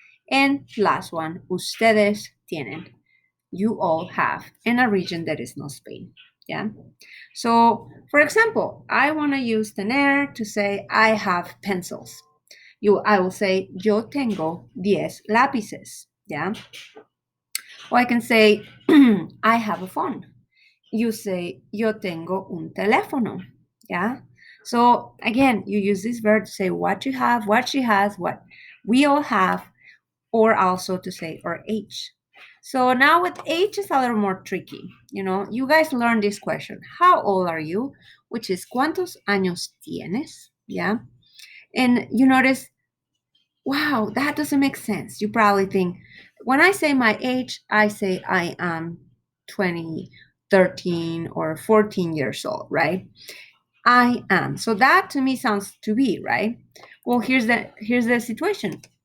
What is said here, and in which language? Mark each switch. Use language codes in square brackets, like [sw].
[en] And last one, [es] ustedes tienen. [en] You all have in a region that is not Spain, yeah? So, for example, I want to use tener to say I have pencils. I will say [es] yo tengo 10 lápices, [en] yeah? Or I can say I have a phone. You say [es] yo tengo un teléfono, yeah? [en] So again, you use this verb to say what you have, what she has, what we all have, or also to say our age. So now with age is a little more tricky. You guys learned this question. How old are you? Which is [es] ¿cuántos años tienes? [en] Yeah. And you notice, wow, that doesn't make sense. You probably think, when I say my age, I say I am 20, 13, or 14 years old, right? I am. So that to me sounds to be, right? Well, here's the situation.